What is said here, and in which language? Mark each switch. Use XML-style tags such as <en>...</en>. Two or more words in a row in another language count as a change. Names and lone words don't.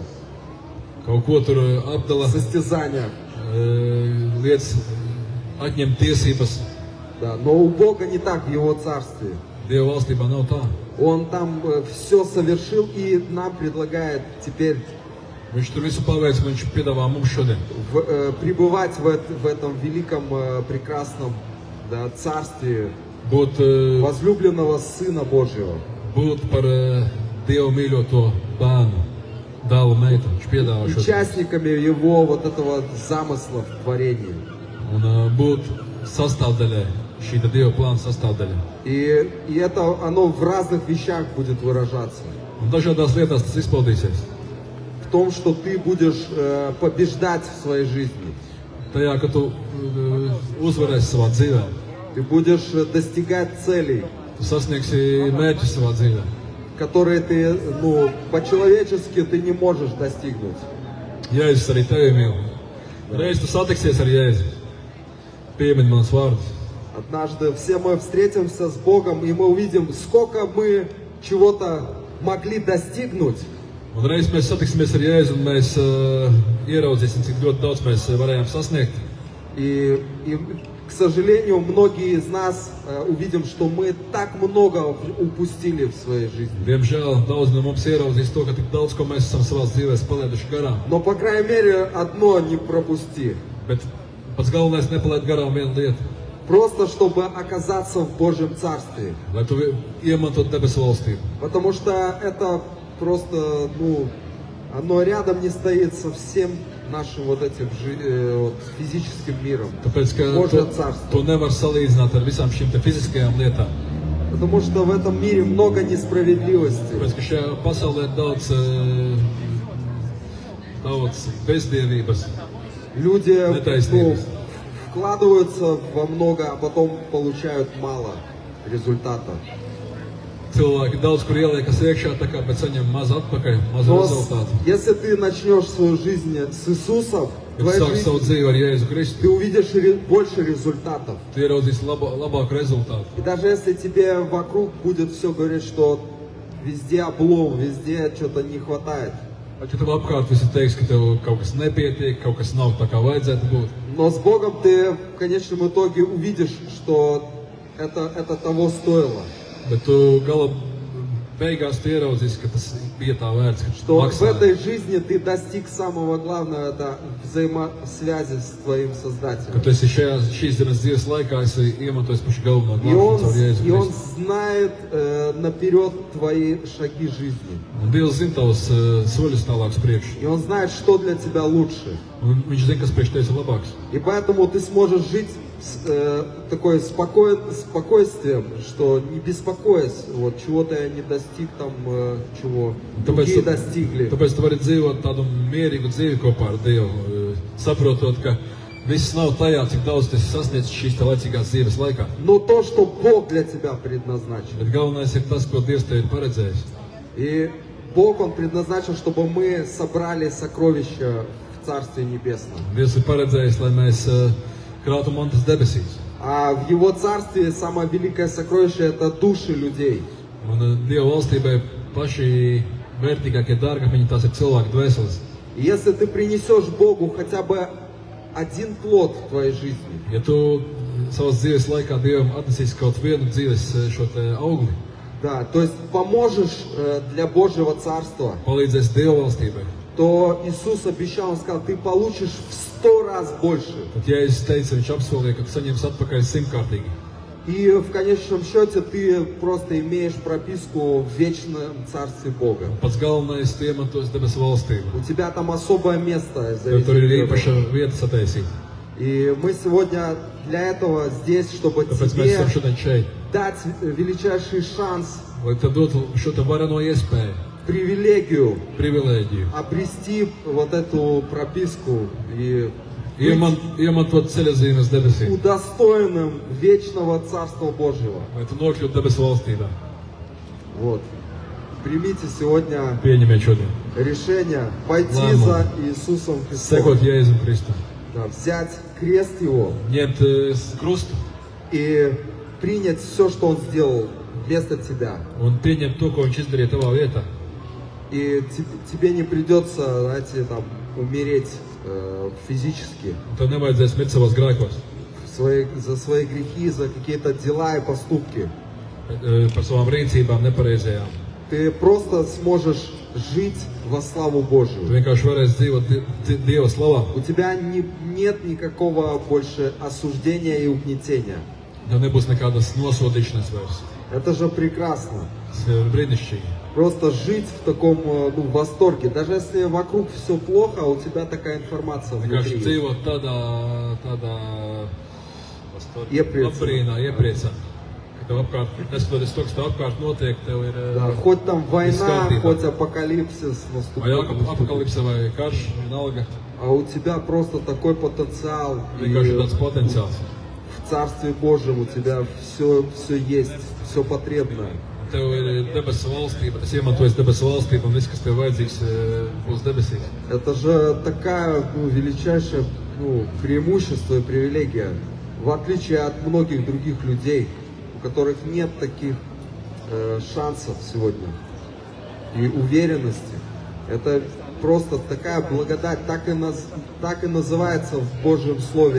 <lv>Kaut ko tur apdala,</lv> <ru>состязания.</ru> <lv>lietas atņem tiesības.</lv> <ru>Да. Но у Бога не так в Его Царстве.</ru> <lv>Dieva valstībā nav tā.</lv> <ru>Он там все совершил и нам предлагает теперь</ru> <lv>Viņš tur visu paveic, un viņš piedāvā mums šodien.</lv> <ru>Пребывать в этом великом, прекрасном, да, царстве</ru> <lv>Būt,</lv> <ru>возлюбленного Сына Божьего.</ru> <lv>būt par Dievu mīļoto bērnu, dēlu meitu. Viņš piedāvā šodien.</lv> <ru>Участниками Его вот этого замысла в творении.</ru> <lv>Un būt sastāvdaļai, šī Dieva plāna sastāvdaļai.</lv> <ru>И это оно в разных вещах будет выражаться.</ru> <lv>Un dažādās lietās tas izpaudīsies.</lv> <ru>В том, что ты будешь побеждать в своей жизни.</ru> <lv>Tajā, ka tu uzvarēsi savā dzīvē.</lv> <ru>Ты будешь достигать целей,</ru> <lv>Tu sasniegsi mērķus savā dzīvē.</lv> <ru>которые ты, по-человечески ты не можешь достигнуть.</ru> <lv>Jēzus arī tevi mīl. Reiz tu satiksies ar Jēzu. Piemini manas vārdus.</lv> <ru>Однажды все мы встретимся с Богом, и мы увидим, сколько мы чего-то могли достигнуть.</ru> <lv>Un reiz mēs satiksimies ar Jēzu, un mēs ieraudzīsim, cik ļoti daudz mēs varējām sasniegt.</lv> <ru>И, к сожалению, многие из нас увидим, что мы так много упустили в своей жизни.</ru> <lv>Diemžēl daudz no mums ieraudzīs to, ka tik daudz, ko mēs esam savās dzīvēs palaiduši garām.</lv> <ru>Но, по крайней мере, одно не пропусти.</ru> <lv>Bet pats galvenais nepalaid garām vienu lietu.</lv> <ru>Просто, чтобы оказаться в Божьем Царстве.</ru> <lv>Lai tu iemantot debesu valstību.</lv> <ru>Потому что это просто, оно рядом не стоит со всем нашим вот этим физическим миром.</ru> <lv>Tāpēc, ka</lv> <ru>Божье Царство.</ru> <lv>to nevar salīdzināt ar visām šīm te fiziskajām lietām.</lv> <ru>Потому что в этом мире много несправедливости.</ru> <lv>Tāpēc, ka šajā pasaulē ir daudz bezdievības.</lv> <ru>Люди</ru> <lv>Netaisnības.</lv> <ru>вкладываются во много, а потом получают мало результата.</ru> <lv>Cilvēki daudz kur ieliekas iekšā, tā kā pēc saņem maz atpakaļ, maz</lv> <ru>Но</ru> <lv>rezultātu.</lv> <ru>если ты начнешь свою жизнь с Иисусом,</ru> <lv>Ja tu sāksi savu dzīvi ar Jēzu</lv> <ru>ты</ru> <lv>Kristu,</lv> <ru>увидишь больше результатов.</ru> <lv>tu ieraudzīsi labāku rezultātu.</lv> <ru>И даже если тебе вокруг будет все говорить, что везде облом, везде что-то не хватает.</ru> <lv>Pat ja tev apkārt visi teiks, ka tev kaut kas nepietiek, kaut kas nav tā kā vajadzētu būt.</lv> <ru>Но с Богом ты в конечном итоге увидишь, что это того стоило.</ru> <lv>Bet tu gala beigās tu ieraudzīsi, ka tas bija tā vērts, ka</lv> <ru>Что в</ru> <lv>maksāja.</lv> <ru>этой жизни ты достиг самого главного, это взаимосвязи с твоим</ru> <lv>Ka</lv> <ru>Создателем.</ru> <lv>tu esi šīs dienas dzīves laikā, esi iemantojis pašu galveno</lv> <ru>И Он,</ru> <lv>glābšanu caur Jēzu</lv> <ru>и он</ru> <lv>Kristu.</lv> <ru>знает наперед твои шаги жизни.</ru> <lv>Un Dievs zina tavus soļus tālāk uz priekšu.</lv> <ru>И Он знает, что для тебя лучше.</ru> <lv>Un viņš zina, kas priekš tevis ir labāks.</lv> <ru>И поэтому ты сможешь жить с такой спокойствием, что не беспокоясь, чего-то я не достиг, там, чего другие достигли.</ru> <lv>Tāpēc tu vari dzīvot tādu mierīgu dzīvi kopā ar Dievu, saprotot, ka viss nav tajā, cik daudz tu esi sasniedzis šīs te laicīgās dzīves laikā.</lv> <ru>Но то, что Бог для тебя предназначил.</ru> <lv>Bet galvenais ir tas, ko Dievs tev ir paredzējis.</lv> <ru>И Бог, Он предназначил, чтобы мы собрали сокровища в Царстве Небесном.</ru> <lv>Dievs ir paredzējis, lai mēs krātu mantas debesīs.</lv> <ru>А в Его Царстве самое великое сокровище – это души людей.</ru> <lv>Un Dieva valstībai paši vērtīgākie dārgakmeņi, tās ir cilvēku dvēseles.</lv> <ru>И если ты принесешь Богу хотя бы один плод в твоей жизни,</ru> <lv>Ja tu savas dzīves laikā Dievam atnesīsi kaut vienu dzīves šo te augli,</lv> <ru>да, то есть поможешь для Божьего Царства,</ru> <lv>palīdzēs Dieva valstībai,</lv> <ru>то Иисус обещал, Он сказал, ты получишь в 100 раз больше.</ru> <lv>tad Jēzus teica, viņš apsolīja, ka tu saņemsi atpakaļ 100-kārtīgi.</lv> <ru>И в конечном счете ты просто имеешь прописку в вечном Царстве Бога.</ru> <lv>Pats galvenais, tu iemantos debesu valstību.</lv> <ru>У тебя там особое место.</ru> <lv>Tev tur ir īpaša vieta sataisīta.</lv> <ru>И мы сегодня для этого здесь, чтобы</ru> <lv>Tāpēc mēs</lv> <ru>тебе</ru> <lv>esam šodien šeit,</lv> <ru>дать величайший шанс,</ru> <lv>lai tev dotu šo te vareno iespēju,</lv> <ru>привилегию</ru> <lv>privilēģiju,</lv> <ru>обрести вот эту прописку и</ru> <lv>iemantot ceļazīmes debesīm,</lv> <ru>удостоенным вечного Царства Божьего.</ru> <lv>lai tu nokļūtu debesu valstībā.</lv> <ru>Вот. Примите сегодня</ru> <lv>Pieņemiet šodien.</lv> <ru>решение пойти Ладно. за Иисусом Христом,</ru> <lv>Sekot Jēzum Kristum.</lv> <ru>да, взять крест Его</ru> <lv>Ņemt krustu</lv> <ru>и принять все, что Он сделал вместо тебя.</ru> <lv>un pieņemt to, ko viņš izdarīja tavā vietā.</lv> <ru>И тебе не придется, знаете, там, умереть физически</ru> <lv>Un tev nevajadzēs mirt savos grēkos,</lv> <ru>за свои грехи, за какие-то дела и поступки.</ru> <lv>par savām rīcībām nepareizajām.</lv> <ru>Ты просто сможешь жить во славу</ru> <lv>Tu</lv> <ru>Божию.</ru> <lv>vienkārši varēsi dzīvot Dieva slavā.</lv> <ru>У тебя нет никакого больше осуждения и угнетения.</ru> <lv>Tev nebūs nekādas nosodīšanas vairs.</lv> <ru>Это же прекрасно.</ru> <lv>Tas ir brīnišķīgi.</lv> <ru>Просто жить в таком восторге. Даже если вокруг все плохо, у тебя такая информация</ru> <lv>Vienkārši</lv> <ru>внутри.</ru> <lv>dzīvot tādā Iepriecā. labbrīnā, iepriecā. Ka tev apkārt, neskatoties to, kas tev apkārt notiek, tev ir</lv> <ru>Да, хоть там война,</ru> <lv>kārtībā.</lv> <ru>хоть апокалипсис</ru> <lv>vai</lv> <ru>наступает.</ru> <lv>apakalipse vai karš, vienalga.</lv> <ru>А у тебя просто такой потенциал. И</ru> <lv>Vienkārši tāds potenciāls.</lv> <ru>в Царстве Божьем у тебя все есть, все потребное.</ru> <lv>Tev ir debesu valstība, tas iemantojas debesu valstība un viss, kas tev vajadzīgs, būs debesīs.</lv> <ru>Это же такая величайшее преимущество и привилегия. В отличие от многих других людей, у которых нет таких шансов сегодня и уверенности. Это просто такая благодать, так и называется в Божьем Слове.</ru>